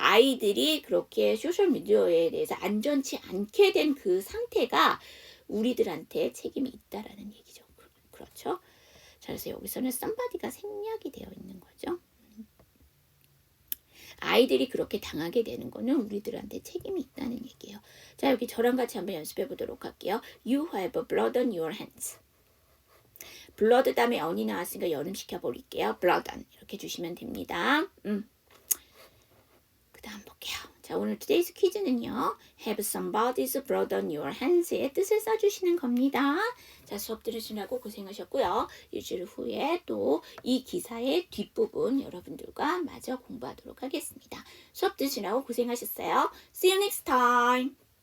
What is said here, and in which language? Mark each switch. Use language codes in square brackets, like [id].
[ko] 아이들이 그렇게 소셜미디어에 대해서 안전치 않게 된 그 상태가 우리들한테 책임이 있다라는 얘기죠. 그렇죠? 자, 그래서 여기서는 somebody가 생략이 되어 있는 거죠. 아이들이 그렇게 당하게 되는 거는 우리들한테 책임이 있다는 얘기예요. 자, 여기 저랑 같이 한번 연습해 보도록 할게요. [en] You have blood on your hands. [ko] blood 다음에 on이 나왔으니까 연음시켜 버릴게요. blood on 이렇게 주시면 됩니다. 그 다음 볼게요. 자, 오늘 today's 퀴즈는요. [en] have somebody's blood on your hands [ko] 의 뜻을 써주시는 겁니다. 자, 수업 들으시느라고 고생하셨고요. 일주일 후에 또 이 기사의 뒷부분 여러분들과 마저 공부하도록 하겠습니다. 수업 들으시느라고 고생하셨어요. [en] See you next time.